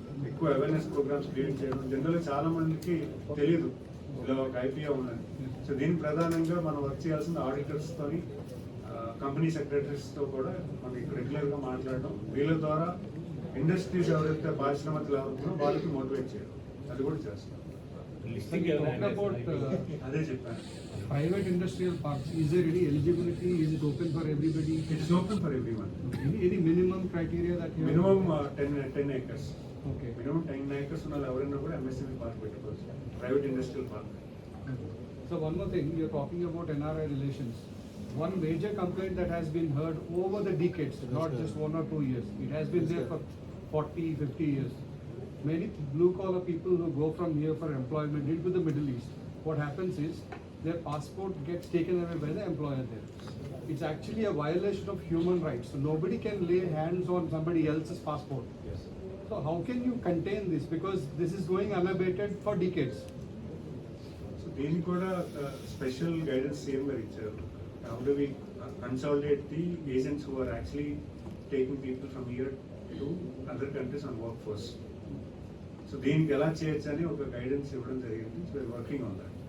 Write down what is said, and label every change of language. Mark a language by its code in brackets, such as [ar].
[te] ఎక్కువ awareness programmes create చేయడం, జనరల్గా చాలా మందికి తెలియదు ఇలా ఒక ఐపీఓ ఉన్నది. సో దీని ప్రధానంగా మనం వర్క్ చేయాల్సిన ఆడిటర్స్ తోని, కంపెనీ సెక్రటరీస్తో కూడా మనం రెగ్యులర్గా మాట్లాడడం, వీళ్ళ ద్వారా ఇండస్ట్రీస్ ఎవరైతే పారిశ్రామికలు ఎవరున్నారో వాళ్ళకి మోటివేట్ చేయడం, అది కూడా చేస్తాం. [en] listing Talking about [te] అదే చెప్పాను, [en] private industrial parks, is there any eligibility? Is it open for everybody? It's open for everyone. Any minimum criteria that you have? Minimum 10 acres. Okay. [te] Minimum 10 acres ఉన్న వాళ్ళు ఎవరైనా కూడా MSME park పెట్టుకోవచ్చు, private industrial park. [en] So one more thing, you're talking about NRI relations. One major complaint that has been heard over the decades, not just 1 or 2 years, it has been there for 40, 50 years. Many blue collar people who go from here for employment into the Middle East, what happens is their passport gets taken away by the employer there. It's actually a violation of human rights. So nobody can lay hands on somebody else's passport. So how can you contain this? Because this is going unabated for decades. [te] So దీనికి కూడా special guidance CM గారు ఇచ్చారు. [en] How do we consolidate the agents who are actually taking people from here to other countries on workforce. [te] So దీనికి ఎలా చేయొచ్చు అని ఒక guidance ఇవ్వడం జరిగింది. [en] We're working on that.